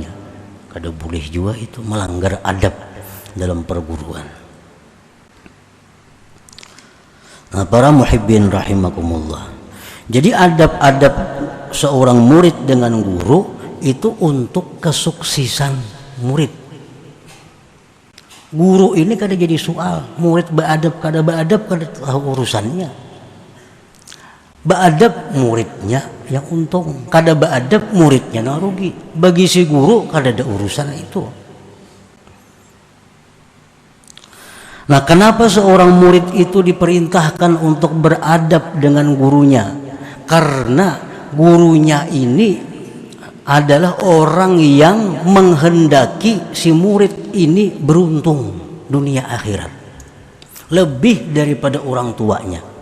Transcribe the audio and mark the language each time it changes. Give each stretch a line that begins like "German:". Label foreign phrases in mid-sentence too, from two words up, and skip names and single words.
Banjar: Kada boleh juga, itu melanggar adab dalam perguruan.
Indonesian: Nah, para
Arabic: muhibbin rahimakumullah.
Indonesian: Jadi adab-adab seorang murid dengan guru itu untuk kesuksesan murid.
Banjar: Guru ini kada jadi soal, murid beadab kada beadab kada tahu urusannya. Beadab muridnya yang untung, kada beadab muridnya yang rugi. Bagi si guru kada ada urusan itu.
Indonesian: Nah, kenapa seorang murid itu diperintahkan untuk beradab dengan gurunya? Karena gurunya ini adalah orang yang menghendaki si murid ini beruntung dunia akhirat lebih daripada orang tuanya.